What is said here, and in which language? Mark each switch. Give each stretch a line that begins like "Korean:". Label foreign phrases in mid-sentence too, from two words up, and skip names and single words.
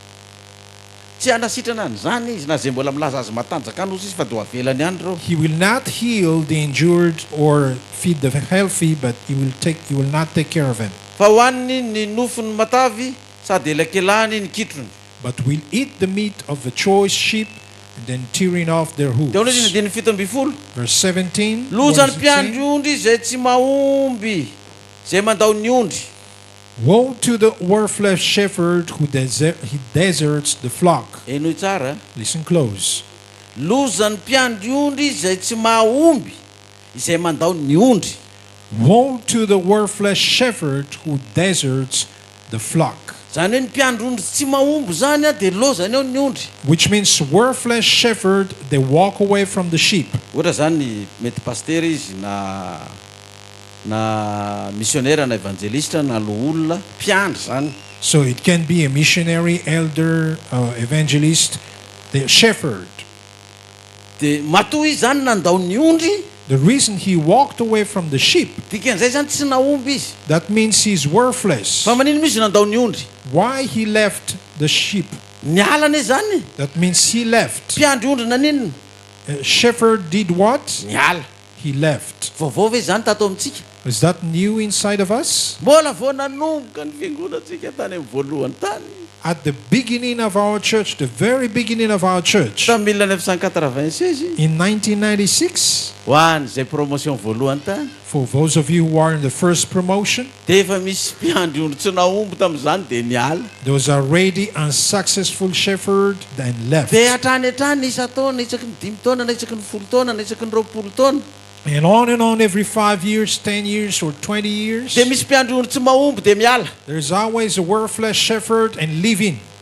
Malagasy: Tsy anasitrana an'izany izy na zay mbola milaza azy matanjaka any ozy izy fa dia ho avelany ihany reo.
English: He will not heal the injured or feed the healthy, but he will not take care of them,
Malagasy: Fa hohaniny ny nofony matavy sady elakelany ny kitrony.
English: but will eat the meat of the choice sheep, and then tearing off their
Malagasy: Dia ono izy
English: hooves.
Malagasy: ny 17.
English: Verse 17. what
Malagasy: Lozany
English: does it
Malagasy: mpiandry
English: say?
Malagasy: ondry zay tsy mahomby zay mandao ny ondry.
English: Woe to the worthless shepherd who he deserts the flock.
Malagasy: Enoy tsara.
English: Listen close.
Malagasy: Lozany mpiandry ondry zay tsy mahomby izay mandao ny ondry.
English: Woe to the worthless shepherd who deserts the flock.
Malagasy: Zany hoe ny mpiandry ondry tsy mahomby zany a dia lozany ao ny ondry.
English: Which means worthless shepherd, they walk away from the sheep.
Malagasy: Ohatra zany mety paster izy na missionnaire na evangelista na loolona mpiandry zany.
English: So it can be a missionary, elder, evangelist, the shepherd.
Malagasy: dia matoa izy zany nandao ny ondry
English: The reason he walked away from the sheep,
Malagasy: dikan'izay zany tsy naomby izy
English: that means he's worthless.
Malagasy: fa manino misy nandao ny ondry
English: Why he left the sheep?
Malagasy: nialana izy zany
English: That means he left.
Malagasy: mpiandry ondry naninona
English: A shepherd did what?
Malagasy: niala
English: He left.
Malagasy: vaovao ve zany tato amintsika
English: Is that new inside of us?
Malagasy: mbola vao nanomboka ny fiangonantsika tany amin'ny voalohany tany
English: At the beginning of our church, the very beginning of our church,
Malagasy: tamin'ny 1996
English: in 1996,
Malagasy: ho an'izay promotion voalohany tany
English: for those of you who are in the first promotion,
Malagasy: dia efa misy mpiandry ondry tsy naombo tamin'izany dia niala
English: there was already a unsuccessful shepherd and left.
Malagasy: dia hatrany isa-taona isaky ny 5 taona na isaky ny 10 taona na isaky ny 20 taona
English: And on every 5 years, 10 years, or 20 years,
Malagasy: dia misy mpiandry ondry tsy mahomby dia miala
English: there's always a worthless shepherd and leaving.